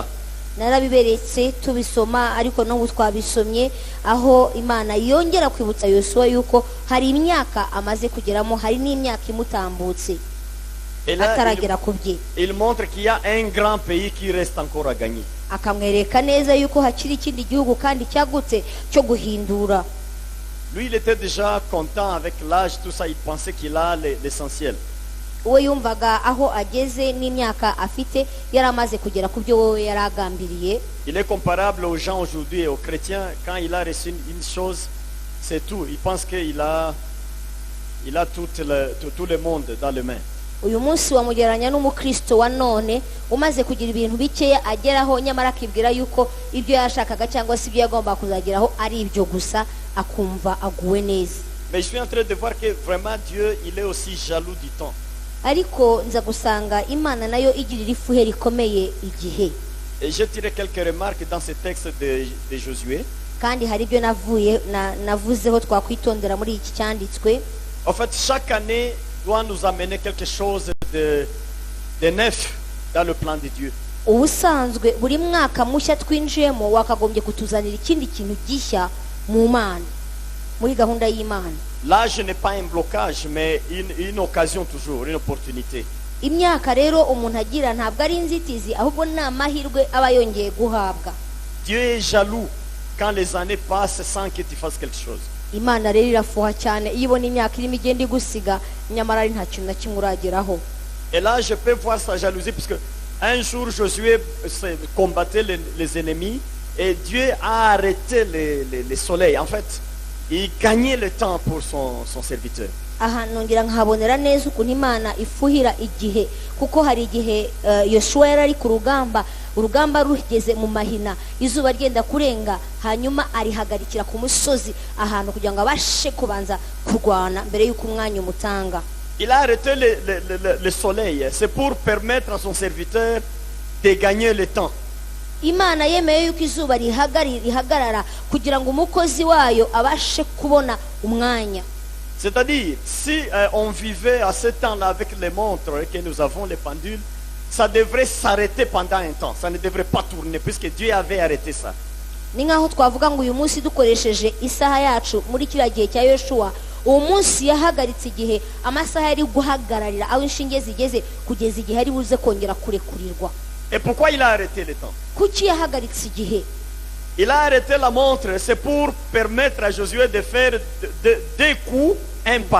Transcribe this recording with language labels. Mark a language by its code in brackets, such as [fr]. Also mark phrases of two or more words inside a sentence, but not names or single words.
[rw] narabiberetse tubisoma, ariko n'ubu twabisomye aho Imana yongera kwibutsa Yosuwa yuko hari imyaka amaze kugeramo, hari n'imyaka imutambutse ataragera ku bye. [fr] Il montre qu'il y a un grand pays qui reste encore à gagner. [rw] Akamwereka neza yuko hakiri ikindi gihugu kandi cyagutse cyo guhindura. [fr] Lui il était déjà content avec l'âge, tout ça, il pensait qu'il a l'essentiel. [rw] We yumvaga aho ageze n'imyaka afite yaramaze kugera ku byo wowe yaragambiriye. [fr] Il est comparable aux gens aujourd'hui et aux chrétiens. Quand il a reçu une chose, c'est tout. Il pense qu'il a tout le monde dans les mains. [rw] Uyu munsi wamugereranya n'umukristo wa none umaze kugira ibintu bikeya ageraho, nyamara akibwira yuko ibyo yashakaga cyangwa se ibyo yagomba kuzageraho ari ibyo gusa, akumva aguwe neza. [fr] Mais je suis en train de voir que vraiment Dieu, il est aussi jaloux du temps. [rw] Ariko nza gusanga Imana nayo igirira ifuhe rikomeye igihe. [fr] Et je dirais quelques remarques dans ce texte de Josué. [rw] Kandi hari ibyo navuzeho twakwitondera muri iki cyanditswe. [fr] En fait, chaque année doit nous amener quelque chose de neuf dans le plan de Dieu. [rw] Ubusanzwe buri mwaka mushya twinjiyemo wakagombye kutuzanira ikindi kintu gishya mu Mana, muri gahunda y'Imana. [fr] L'âge n'est pas un blocage, mais une occasion toujours, une opportunité. [rw] Imyaka rero umuntu agira ntabwo ari inzitizi, ahubwo ni amahirwe aba yongeye guhabwa. [fr] Dieu est jaloux quand les années passent sans que tu fasses quelque chose. [rw] Imana rero irafuha cyane iyo ibona imyaka irimo igenda igusiga, nyamara ari nta kintu na kimwe urageraho. [fr] Et là je peux voir sa jalousie, parce que un jour Josué combattait les ennemis et Dieu a arrêté le soleil. En fait, il gagnait le temps pour son serviteur. [rw] Aha nongera nkahabonera neza ukuntu Imana ifuhira igihe, kuko hari igihe Yoshua yari ari ku rugamba, urugamba rugeze mu mahina, izuba ryenda kurenga, hanyuma arihagarikira ku musozi ahantu kugira ngo abashe kubanza kurwana mbere y'uko umwanya umutanga. [fr] Il a arrêté le soleil, c'est pour permettre à son serviteur de gagner le temps. [rw] Imana yemeye yuko izuba rihagarara kugira ngo umukozi wayo abashe kubona umwanya. [fr] C'est-à-dire, si on vivait à ce temps-là avec les montres et que nous avons les pendules, ça devrait s'arrêter pendant un temps. Ça ne devrait pas tourner, puisque Dieu avait arrêté ça. [rw] Ni nkaho twavuga ngo uyu munsi dukoresheje isaha yacu muri kiriya gihe cya Yoshua, uwo munsi yahagaritse igihe, amasaha yari guhagararira aho inshinge zigeze kugeza igihe ari buze kongera kurekurirwa. [fr] Et pourquoi il a arrêté le temps? [rw] Kuki yahagaritse igihe? [fr] Il a arrêté la montre, c'est pour permettre à Josué de faire deux coups, un pas.